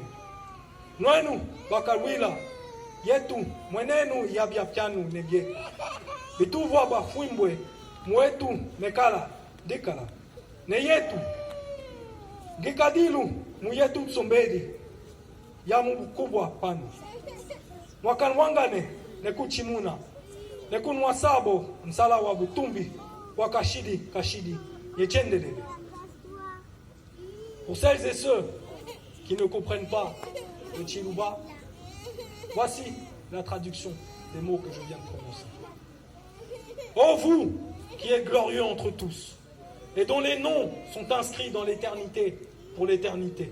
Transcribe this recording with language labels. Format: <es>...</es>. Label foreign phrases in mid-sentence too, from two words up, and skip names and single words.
<lua>Nwenu bakalwila yetu mwenenu yabyapyanu nebye bituvwa bafwimbwe mwetu mekala dikala ne yetu gikadilu muyetu msombedi ya mubukubwa panu mwakanwangane nekuchimuna nekunwasabo msala wa butumbi wa kashidi yechendelele.</lua> <fr>Pour celles et ceux qui ne comprennent pas le Chiluba, voici la traduction des mots que je viens de prononcer. Ô vous qui êtes glorieux entre tous et dont les noms sont inscrits dans l'éternité pour l'éternité.</fr>